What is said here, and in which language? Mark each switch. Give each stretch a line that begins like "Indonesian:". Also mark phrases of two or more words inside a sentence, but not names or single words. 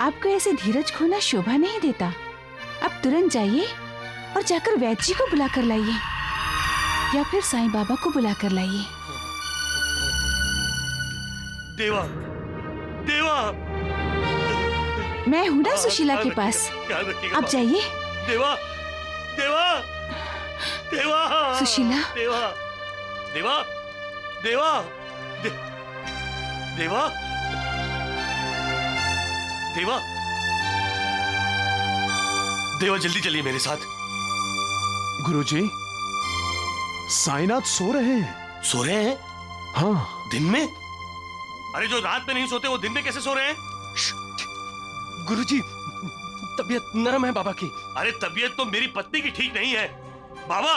Hindi: आपको ऐसे धीरज खोना शोभा नहीं देता। अब तुरंत जाइए और जाकर वैद्य जी को बुला कर लाइए, या फिर साईं बाबा को बुला कर लाइए। देवा, देवा, मैं हूँ ना सुशीला के पास, आप जाइए। देवा, देवा, देवा, सुशीला। देवा, देवा, देवा, देवा, देवा, देवा, जल्दी चलिए मेरे साथ। गुरुजी, साईनाथ सो रहे हैं। सो रहे हैं? हाँ। दिन में? अरे जो रात में नहीं सोते वो दिन में कैसे सो रहे हैं? गुरुजी, तबीयत नरम है बाबा की। अरे तबीयत तो मेरी पत्नी की ठीक नहीं है बाबा।